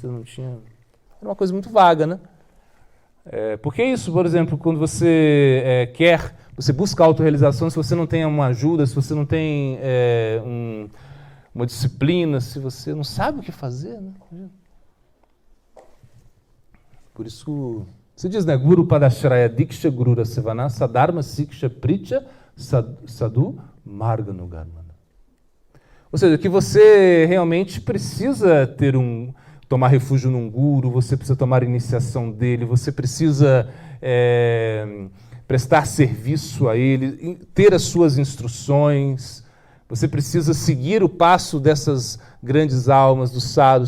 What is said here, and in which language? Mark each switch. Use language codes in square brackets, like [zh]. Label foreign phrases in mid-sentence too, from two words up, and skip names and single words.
[pt] Era uma coisa muito vaga, né? Porque é isso, por exemplo, quando você você busca autorrealização, se você não tem uma ajuda, se você não tem uma disciplina, se você não sabe o que fazer, né? Por isso, se diz, né? [sa] गुरु पदाश्रय दीक्षा गुरु रसेवन सद्धर्म शिक्षा प्रीत्य साधु मार्ग नुगर्मन. [pt] Ou seja, que você realmente precisa tomar refúgio num guru, você precisa tomar iniciação dele, você precisa prestar serviço a ele, ter as suas instruções, você precisa seguir o passo dessas grandes almas, dos sadhus.